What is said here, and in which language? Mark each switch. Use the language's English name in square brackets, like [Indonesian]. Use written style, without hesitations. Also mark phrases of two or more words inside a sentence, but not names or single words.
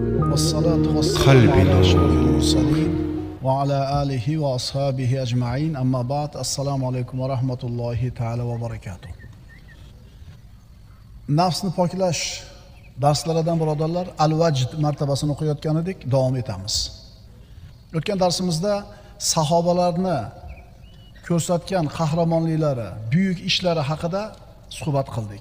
[Arabic] والصلاة والسلام قلبي على أشرف نور. المرسلين وعلى آله وأصحابه أجمعين أما بعد السلام عليكم ورحمة الله تعالى وبركاته. [Uzbek] Nafsni poklash darslaridan birodarlar al-vajd martabasini o'qiyotgan edik, davom etamiz. O'tgan darsimizda sahobalarni ko'rsatgan qahramonliklari, buyuk ishlari haqida suhbat qildik.